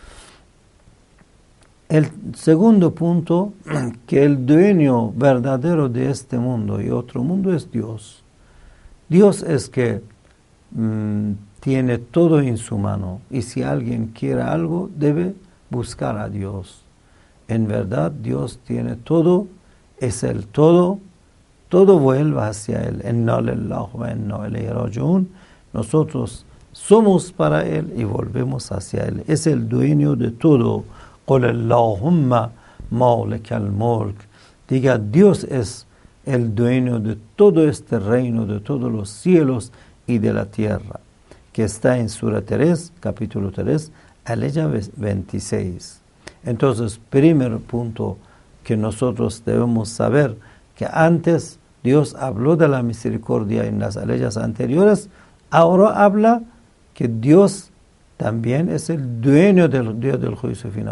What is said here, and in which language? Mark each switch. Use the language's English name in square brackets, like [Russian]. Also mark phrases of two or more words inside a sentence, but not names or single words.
[Spanish] El segundo punto, que el dueño verdadero de este mundo y otro mundo es Dios. Dios es que tiene todo en su mano, y si alguien quiere algo, debe buscar a Dios. En verdad, Dios tiene todo, es el todo, todo vuelve hacia Él. [Arabic] إنا لله وإنا إليه راجعون. [Spanish] Nosotros somos para Él y volvemos hacia Él. Es el dueño de todo. [Arabic] قل اللهم مالك الملك. [Spanish] Diga, Dios es el dueño de todo este reino, de todos los cielos y de la tierra, que está en Surah 3, capítulo 3, aleya 26. Entonces, primer punto que nosotros debemos saber, que antes Dios habló de la misericordia en las aleyas anteriores, ahora habla que Dios también es el dueño del día del juicio final.